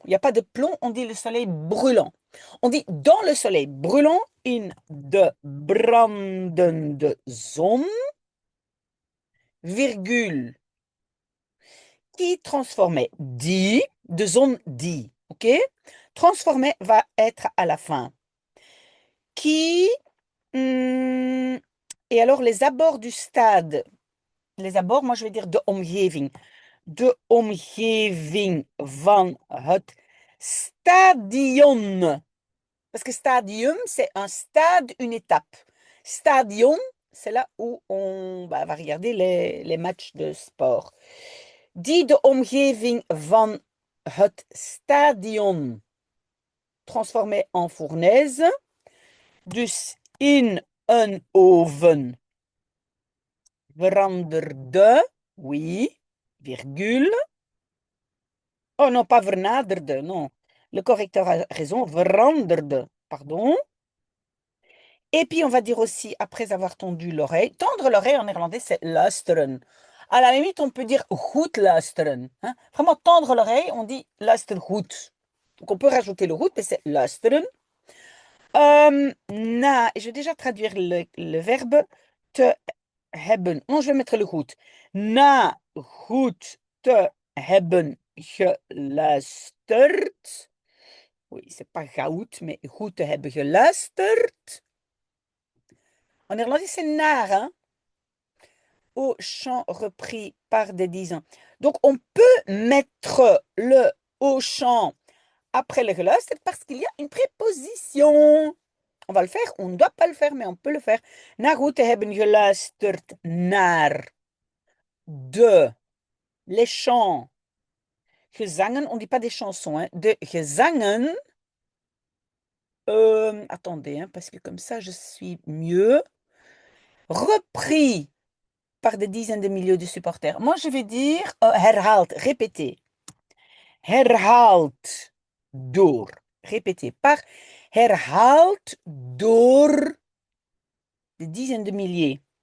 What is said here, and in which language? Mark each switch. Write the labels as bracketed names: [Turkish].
[French] Il n'y a pas de plomb, on dit le soleil brûlant. On dit dans le soleil brûlant, [Dutch] in de brandende zon, [French] virgule, qui transformait [Dutch] die, de zone die, [French] ok? Transformé va être à la fin. Qui, et alors les abords du stade, les abords, moi je vais dire [Dutch] de omgeving. De omgeving van het stadion. [French] Parce que stadium, c'est un stade, une étape. Stadion, c'est là où on va regarder les matchs de sport. [Dutch] Die de omgeving van het stadion [French] transformé en fournaise. [Dutch] Dus in een oven veranderde, [French] oui, virgule. Oh non, pas vernaderde, non. Le correcteur a raison, veranderde, pardon. Et puis, on va dire aussi, après avoir tendu l'oreille, tendre l'oreille en néerlandais, c'est luisteren. À la limite, on peut dire [Dutch] goed luisteren, [French] hein. Vraiment tendre l'oreille, on dit [Dutch] luister goed. [French] Donc on peut rajouter le goed, mais c'est luisteren. Je vais déjà traduire le verbe [Dutch] te hebben. [French] Non, je vais mettre le goed. [Dutch] Na goed te hebben geluisterd. [French] Oui, c'est pas [Dutch] goed, mais goed te hebben geluisterd. [French] En néerlandais, c'est naar, hein, au chant repris par des disants. Donc, on peut mettre le au chant après le geluisterd parce qu'il y a une préposition. On va le faire, on ne doit pas le faire, mais on peut le faire. [Dutch] Na goed te hebben geluisterd naar de [French] les chants [Dutch] gezangen. [French] On ne dit pas des chansons, hein, [Dutch] de gezangen. [French] Attendez, hein, parce que comme ça, je suis mieux. Repris par des dizaines de milliers de supporters. Moi, je vais dire herhaald, répéter. [Dutch] Herhaald door. [French] Répéter par [Dutch] herhaald door [French] des dizaines de milliers.